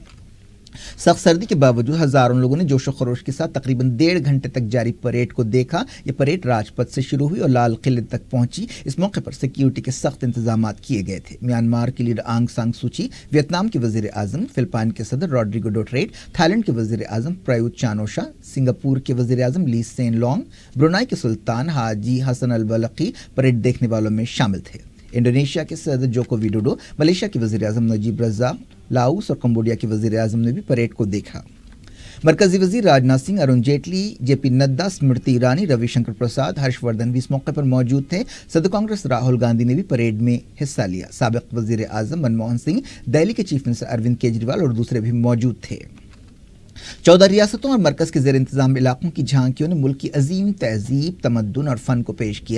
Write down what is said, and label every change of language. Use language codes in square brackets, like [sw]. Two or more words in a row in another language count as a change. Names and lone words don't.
[ur] سخت سردی کے باوجود ہزاروں لوگوں نے جوش و خروش کے ساتھ تقریباً 1.5 گھنٹے تک جاری پریڈ کو دیکھا۔ یہ پریڈ راج پتھ سے شروع ہوئی اور لال قلعے تک پہنچی۔ اس موقع پر سیکیورٹی کے سخت انتظامات کیے گئے تھے۔ میانمار کی لیڈر آنگ سان سوچی، ویتنام کے وزیر اعظم، فلپائن کے صدر روڈریگو ڈوٹریٹ، تھائی لینڈ کے وزیر اعظم پرایوت چان اوچا، سنگاپور کے وزیر اعظم لی سین لونگ، برونائی کے سلطان حاجی حسن البلقی پریڈ دیکھنے والوں میں شامل تھے۔ انڈونیشیا کے صدر جوکو ویڈوڈو، ملیشیا کے وزیر اعظم نجیب رزاق، لاؤس اور کمبوڈیا کے وزیر اعظم نے بھی پریڈ کو دیکھا۔ مرکزی وزیر راجناتھ سنگھ، ارون جیٹلی، جے پی نڈا، اسمرتی ایرانی، روی شنکر پرساد، ہرش وردھن بھی اس موقع پر موجود تھے۔ صدر کانگریس راہل گاندھی نے بھی پریڈ میں حصہ لیا۔ سابق وزیر اعظم منموہن سنگھ، دہلی کے چیف منسٹر اروند کیجریوال اور دوسرے بھی موجود تھے۔ 14 ریاستوں اور مرکز کے زیر انتظام علاقوں کی جھانکیوں نے ملک کی عظیم تہذیب، تمدن اور فن کو پیش کیا۔